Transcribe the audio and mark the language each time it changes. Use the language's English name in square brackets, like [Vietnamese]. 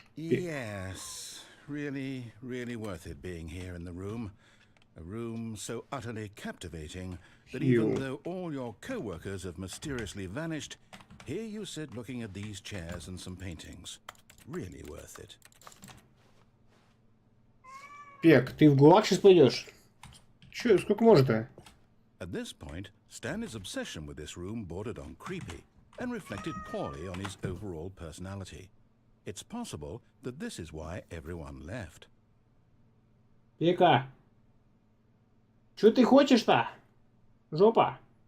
[English] Yes, really, really worth it being here in the room. A room so utterly captivating that even though all your co-workers have mysteriously vanished, here you sit looking at these chairs and some paintings. Really worth it. [Russian] Пек, ты в ГУЛАГ сейчас пойдешь? Че, сколько может-то? [English] At this point, Stanley's obsession with this room bordered on creepy and reflected poorly on his overall personality. It's possible that this is why everyone left. [Russian] Пека, что ты хочешь-то? Жопа.